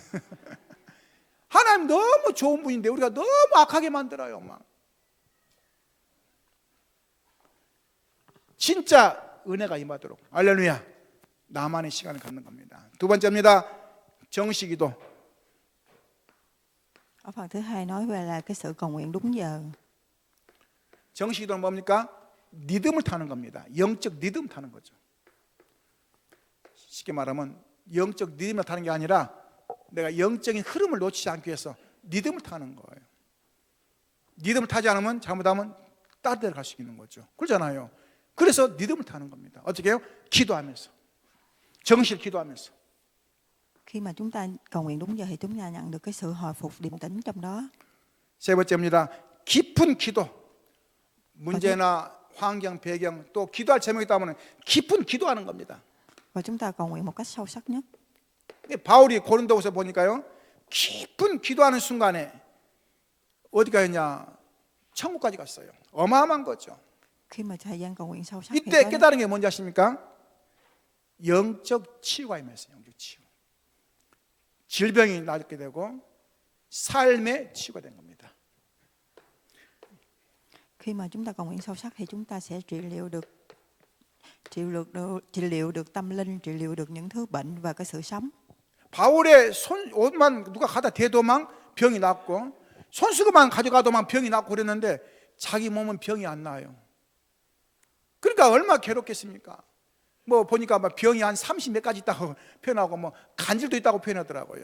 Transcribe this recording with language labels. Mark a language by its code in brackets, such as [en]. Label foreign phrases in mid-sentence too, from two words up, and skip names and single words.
[ko] 하나님 너무 좋은 분인데 우리가 너무 악하게 만들어요. 막. 진짜 은혜가 임하도록. 할렐루야. 나만의 시간을 갖는 겁니다. 두 번째입니다. 정시기도. [vi] Ở phần thứ hai nói về là cái sự cầu nguyện đúng giờ. [ko] 정시기도는 뭡니까? 리듬을 타는 겁니다. 영적 리듬 타는 거죠. 쉽게 말하면 영적 리듬을 타는 게 아니라 내가 영적인 흐름을 놓치지 않기 위해서 리듬을 타는 거예요. 리듬을 타지 않으면 잘못하면 다른 데로 갈 수 있는 거죠. 그렇잖아요. 그래서 리듬을 타는 겁니다. 어떻게 해요? 기도하면서. 정실 기도하면서. [vi] Khi mà chúng ta cầu nguyện đúng giờ thì chúng ta nhận được cái sự hồi phục điềm tĩnh trong đó. [ko] 세 번째입니다. 깊은 기도. 문제나 환경, 배경 또 기도할 제목이 있다면 깊은 기도하는 겁니다. [vi] Và chúng ta cầu nguyện một cách sâu sắc nhất. [ko] 바울이 고린도후서 보니까요. 깊은 기도하는 순간에 어디 가였냐? 천국까지 갔어요. 어마어마한 거죠. [vi] Khi mà thời gian cầu nguyện sâu sắc [ko] 이때 깨달은 게 뭔지 아십니까? 영적 치유가 임했어요. 영적 치유. 질병이 낫게 되고 삶의 치유가 된 겁니다. [vi] Khi mà chúng ta cầu nguyện sâu sắc thì chúng ta sẽ trị liệu được tâm linh, trị liệu được những thứ bệnh và cái sự sống. [ko] 바울의 옷만 누가 가다 대도만 병이 낫고 손수건만 가져가도만 병이 낫고 그랬는데 자기 몸은 병이 안 나요. 그러니까 얼마나 괴롭겠습니까? 뭐 보니까 막 병이 한 30 몇 가지 있다고 표현하고 뭐 간질도 있다고 표현하더라고요.